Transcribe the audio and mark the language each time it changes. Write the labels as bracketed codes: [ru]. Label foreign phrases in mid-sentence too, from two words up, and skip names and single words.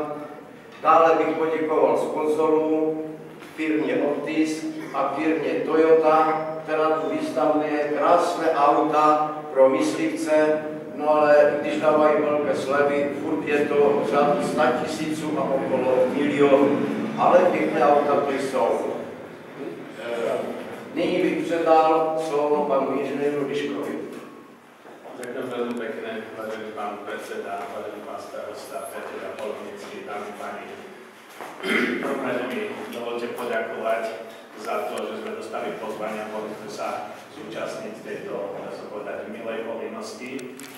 [cs] Dále bych poděkoval sponzorům, firmě Optis a firmě Toyota, která tu vystavuje krásné auta pro myslivce, no ale když dávají velké slevy, furt je to řád 100 000 a okolo milionů. Ale pěkné auta to jsou. Nyní bych předal slovo panu inženýru Liškovi. [sk] Ďakujem veľmi pekne, vážený pán predseda, vážený pán starosta, predseda Polovnický, dámy páni. V prvom rade mi dovolte poďakovať za to, že sme dostali pozvanie a mohli sme sa zúčastniť tejto, dá sa povedať, milej povinnosti.